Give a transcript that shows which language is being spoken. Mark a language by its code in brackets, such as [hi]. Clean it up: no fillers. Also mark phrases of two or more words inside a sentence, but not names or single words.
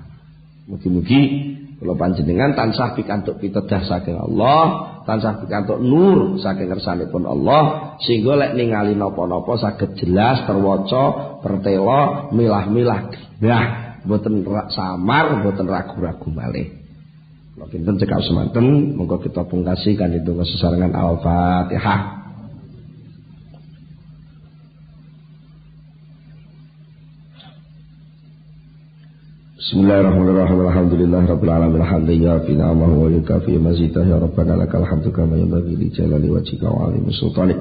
[jv] Mugi-mugi kula panjenengan tansah pikantuk pitedah saking Allah, tansah pikantuk nur saking ngersanipun Allah, sehingga lek ningali napa-napa saged jelas terwaca, pertela, milah-milah. Nah, mboten samar, mboten ragu-ragu malih. Kula kinten cekap semanten, monggo kita pungkasi kanthi donga sesarengan Al-Fatihah. [ar] بسم الله الرحمن الرحيم. الحمد لله رب العالمين. حمدا في نعمه ويكافي مزيده يا ربنا لك الحمد كما ينبغي لجلال وجهك وعظيم سلطانك.